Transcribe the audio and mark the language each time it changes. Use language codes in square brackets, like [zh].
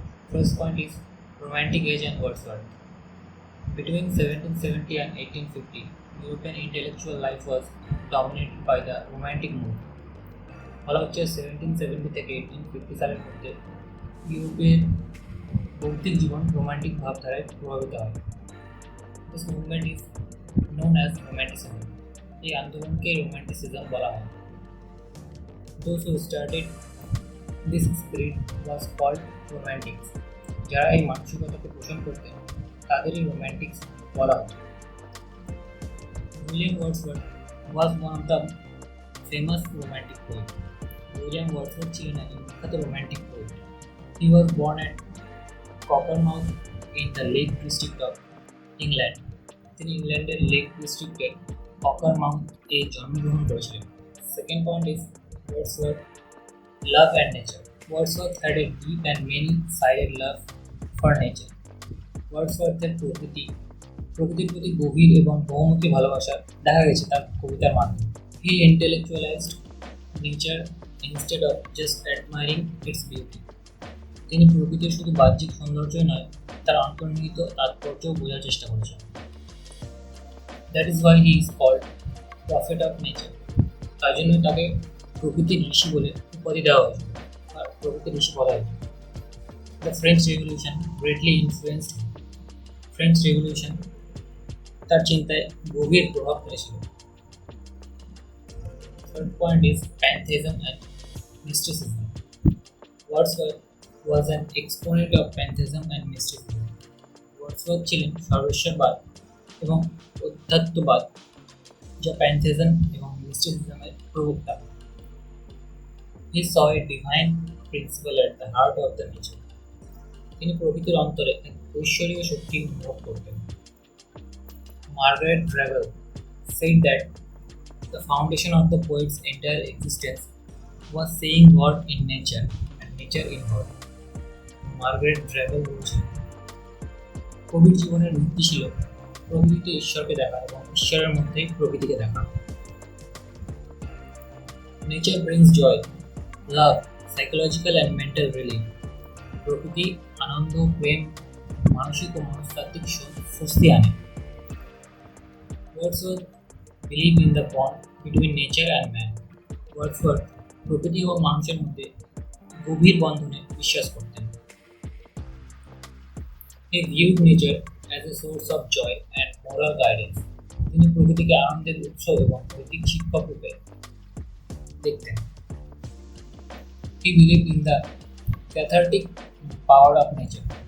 [en] First point is Romantic Age and Wordsworth. Between 1770 and 1850, European intellectual life was dominated by the Romantic mood. [bn] বলা হচ্ছে 1770 থেকে 1850 সালের মধ্যে ইউরোপের বৌদ্ধিক জীবন রোমান্টিক ভাবধারায় প্রভাবিত হয়। [en] This movement is known as Romanticism. [bn] এই আন্দোলনকে রোমান্টিসিজম বলা হয়। [en] Those who started this spirit was called romantics. [bn] যারা এই মানসিকতাকে পোষণ করতেন তাদেরই রোমান্টিক্স বলা হয়। [en] William Wordsworth was one of the famous romantic poets. [bn] William Wordsworth ছিলেন একজন বিখ্যাত romantic poet. [en] He was born at Cockermouth in the Lake District of England. [bn] তিনি ইংল্যান্ডের লেক ডিস্ট্রিক্টের ককারমাউথ এ জন্মগ্রহণ করেছিলেন। [en] Second point is Wordsworth, love and nature. Wordsworth had a deep and many-sided love for nature. [bn] Wordsworthের প্রকৃতির প্রতি গভীর এবং বহুমুখী ভালোবাসা দেখা গেছে তার কবিতার মাধ্যমে। [en] He intellectualized nature instead of just admiring its beauty. [bn] তিনি প্রকৃতির শুধু বাহ্যিক সৌন্দর্যই নয়, তার অন্তর্নিহিত তাৎপর্যও বোঝার চেষ্টা করেছেন। [en] That is why he is called prophet of nature. [bn] তার জন্য তাকে প্রকৃতির ঋষি বলে উপাধি দেওয়া হয়েছিল, আর প্রকৃতির ঋষি বলা হয়েছিল। [en] The French Revolution greatly influenced him. [bn] French Revolution তার চিন্তায় গভীর প্রভাব ফেলেছিল। [en] Third point is pantheism and mysticism. Wordsworth was an exponent of pantheism and mysticism. [bn] Wordsworth ছিলেন সর্বেশ্বরবাদ এবং অধ্যাত্মবাদ, যা প্যান্থেজম এবং মিস্টিসিজমের প্রবক্তা। [en] He saw a divine principle at the heart of the nature. [bn] তিনি প্রকৃতির অন্তরে এক ঐশ্বরীয় শক্তি অনুভব করতেন। [en] Margaret Drabble said that the foundation of the poet's entire existence was seeing God in nature and nature in God. [bn] Margaret Drabble বলছেন, কবির জীবনের ভিত্তি ছিল প্রকৃতিতে ঈশ্বরকে দেখা এবং ঈশ্বরের মধ্যেই প্রকৃতিকে দেখা। [en] Nature brings joy, love, psychological and mental relief. [bn] প্রকৃতি আনন্দ, প্রেম, মানসিক ও মনস্তাত্ত্বিক স্বস্তি আনে। [en] Wordsworth believed in the bond between nature and man. [bn] Wordsworth প্রকৃতি ও মানুষের মধ্যে গভীর বন্ধনে বিশ্বাস করতেন। [en] He viewed nature as a source of joy and moral guidance. [bn] তিনি প্রকৃতিকে আনন্দের উৎস এবং নৈতিক শিক্ষক রূপে দেখতেন। [en] He believed in the cathartic power of nature.